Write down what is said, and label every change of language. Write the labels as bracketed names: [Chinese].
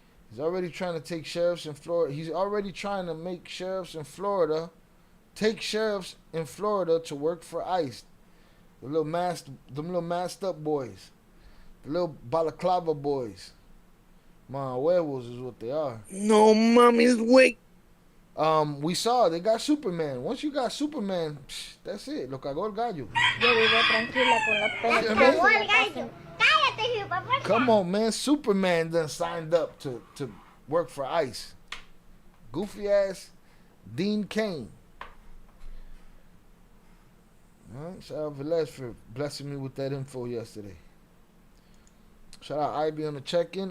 [English] He's already trying to take sheriffs in Florida. He's already trying to make sheriffs in Florida take sheriffs in Florida to work for ICE. The little masked up boys. The little balaclava boys. Man, werewolves is what they are. No mommy's wait. We saw they got Superman. Once you got Superman, that's it. [Spanish] Lo cagó el gallo. Yo vivo tranquila con las penas. [English] Yeah, [Spanish] Cagó [English] man. [Spanish] el gallo. Cállate, hijo, papá. [English] Come on, man. Superman done signed up to work for ICE. Goofy ass Dean Cain. All right, shout out Velez for blessing me with that info yesterday. Shout out Ivy on the check-in.